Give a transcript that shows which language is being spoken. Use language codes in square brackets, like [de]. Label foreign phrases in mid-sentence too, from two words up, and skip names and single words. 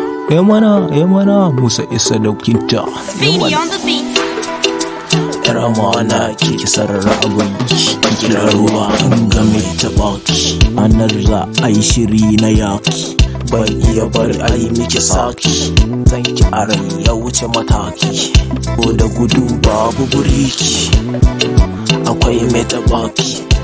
[ha] Eh mana, eh mana, Musa Isa da Kinta. Eh Speedy mana. [en] on the beat. [ha] Yar amana ki ki sarara abin ki, ki kira ruwa in ga mai taɓa ki. Ranar za a yi shiri na yaki, ban iya bari a yi miki saki. Zan ki a rai ya wuce mataki. Ko da gudu babu buriki, akwai mai taɓa ki.